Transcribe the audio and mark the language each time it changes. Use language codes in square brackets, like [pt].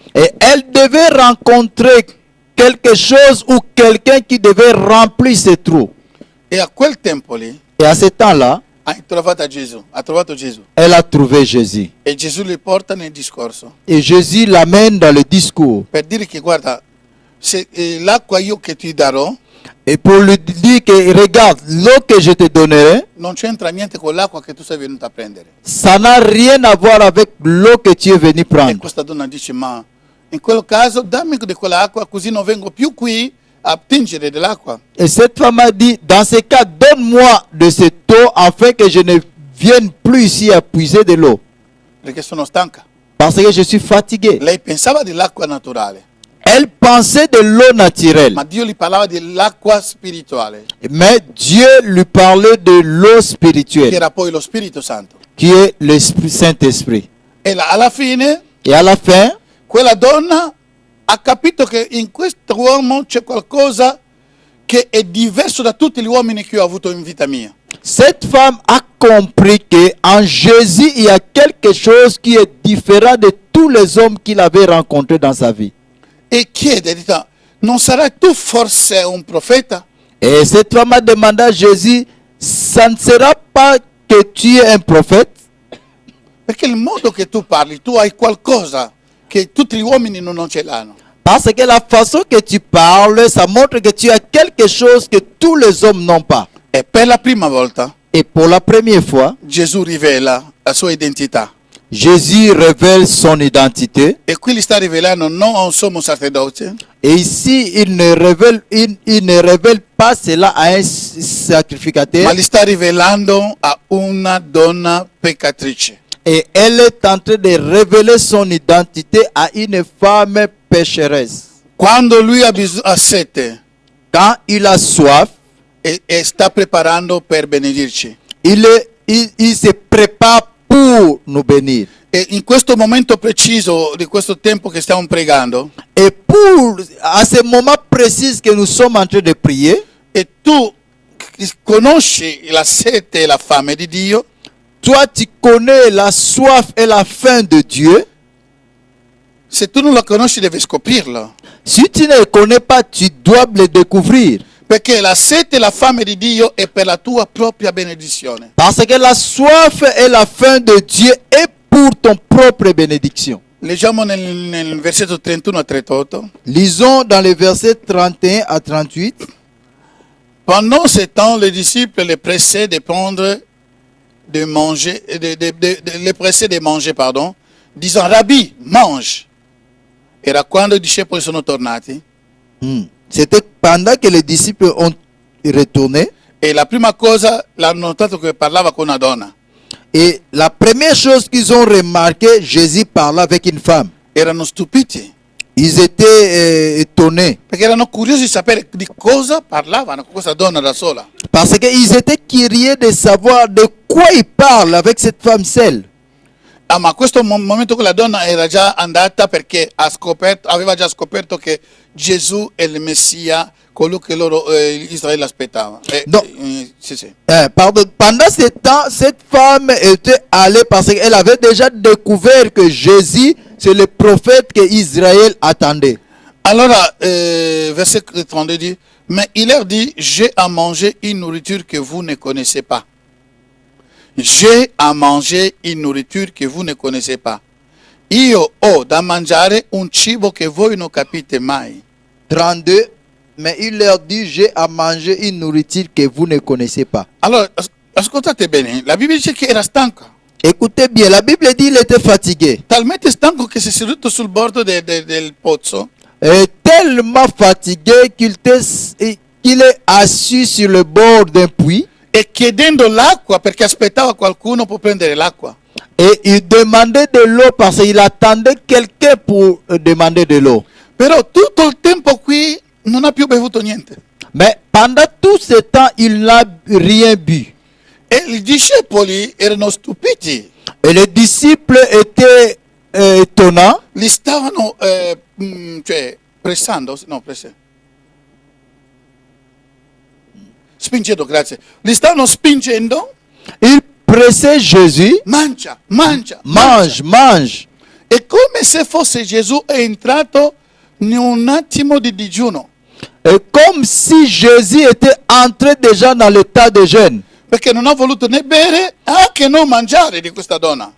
[fr] Et elle devait rencontrer quelque chose ou quelqu'un qui devait remplir ce trou. [it] E a quel tempo lì [fr] Et à ce temps-là, [it] ha trovato Gesù. [fr] elle a trouvé Jésus. [it] E Gesù li porta nel discorso [fr] Et Jésus l'amène dans le discours. [it] per dire che guarda, se l'acqua io che ti darò [fr] Et pour lui dire que regarde, l'eau que je te donnerai, [it] non c'entra niente con l'acqua che tu sei venuto a prendere. [fr] ça n'a rien à voir avec l'eau que tu es venu [it] E [fr] prendre. [it] questa donna dice, ma in quel caso dammi di quell'acqua così non vengo più qui a attingere dell'acqua. [fr] Et cette femme a dit, dans ce cas, donne-moi de cette eau afin que je ne vienne plus ici à puiser de l'eau. [it] Perché sono stanca. [fr] Parce que je suis fatigué. [it] Lei pensava dell'acqua naturale, [fr] Elle pensait de l'eau naturelle. [it] ma Dio gli parlava dell'acqua spirituale, [fr] Mais Dieu lui parlait de l'eau [it] che [fr] spirituelle, [it] era poi lo Spirito Santo. [fr] qui est l'Esprit Saint-Esprit. [it] E alla fine [fr] Et à la fin, [it] quella donna ha capito che in questo uomo c'è qualcosa che è diverso da tutti gli uomini che io ho avuto in vita mia. [fr] cette femme a compris qu'en Jésus, il y a quelque chose qui est différent de tous les hommes qu'il avait rencontrés dans sa vie. [it] E chiede, dice, non sarai tu forse un profeta? [fr] Et cette femme a demandé à Jésus, ça ne sera pas que tu es un prophète? [it] Perché il modo che tu parli, tu hai qualcosa che tutti gli uomini non ce l'hanno. [fr] Parce que la façon que tu parles, ça montre que tu as quelque chose que tous les hommes n'ont pas. [it] E per la prima volta [fr] Et pour la première fois, [it] Gesù rivela la sua identità. [fr] Jésus révèle son identité. [it] E qui gli sta rivelando non a un sommo sacerdote, [fr] Et ici, il ne révèle pas cela à un sacrificateur. [it] ma gli sta rivelando a una donna peccatrice. [fr] Et elle est en train de révéler son identité à une femme pécheresse. [it] Quando lui ha sete [fr] Quand il a soif, [it] e sta preparando per benedirci. [fr] il se prépare pour nous bénir. [it] E in questo momento preciso di questo tempo che stiamo pregando, [fr] Et à ce moment précis que nous sommes en train de prier, [it] e tu conosci la sete e la fame di Dio, [fr] toi tu connais la soif et la faim de Dieu. [it] se tu non la conosci devi scoprirlo. [fr] Si tu ne le connais pas, tu dois le découvrir. [it] Perché la sete e la fame di Dio è per la tua propria benedizione. [fr] Parce que la soif et la faim de Dieu est pour ton propre bénédiction. [it] Leggiamo nel versetto 31 a 38. [fr] Lisons dans les versets 31 à 38. Pendant ce temps, les disciples les pressaient de prendre, de manger, les pressaient de manger, pardon, disant, Rabbi, mange. [it] Era quando i discepoli sono tornati. [fr] C'était pendant que les disciples ont retourné. [it] E la prima cosa l'hanno notato che parlava con una donna. [fr] Et la première chose qu'ils ont remarqué, Jésus parlait avec une femme. [it] Erano stupiti, [fr] Ils étaient étonnés. [it] perché erano curiosi di sapere di cosa parlavano con questa donna da sola. [fr] Parce qu'ils étaient curieux de savoir de quoi il parle avec cette femme seule. [it] Ah, ma a questo momento quella donna era già andata perché aveva già scoperto che Gesù è il Messia, colui che Israele aspettava. No. Sì, sì. [fr] Pendant ce temps, cette femme était allée parce qu'elle avait déjà découvert que Jésus, c'est le prophète que Israël attendait. [it] Allora, [fr] verset 32 dit, mais il leur dit, j'ai à manger une nourriture que vous ne connaissez pas. J'ai à manger une nourriture que vous ne connaissez pas. [it] io ho da mangiare un cibo che voi non capite mai. 32. [fr] Mais il leur dit, j'ai à manger une nourriture que vous ne connaissez pas. [it] Allora, ascoltate bene, la Bibbia dice che era stanco. [fr] Écoutez bien, la Bible dit qu'il était fatigué. [it] Talmente stanco che si è seduto sul bordo del pozzo [fr] Et tellement fatigué qu'il est assis sur le bord d'un puits. [it] e chiedendo l'acqua perché aspettava qualcuno per prendere l'acqua. [fr] Et il demandait de l'eau parce qu'il attendait quelqu'un pour demander de l'eau. [it] Però tutto il tempo qui non ha più bevuto niente. [fr] Mais pendant tout ce temps, il n'a rien bu. [it] E i discepoli erano stupiti, [fr] Et les disciples étaient étonnants. [it] li stavano cioè pressando, no, spingendo, grazie. Li stavano spingendo, [fr] Ils pressaient Jésus. [it] mangia, mangia, [fr] Mange, mange. [it] È come se fosse Gesù entrato in un attimo di digiuno, [fr] Et comme si Jésus était entré déjà dans l'état de jeûne. [it] perché non ha voluto né bere, anche non mangiare di questa donna.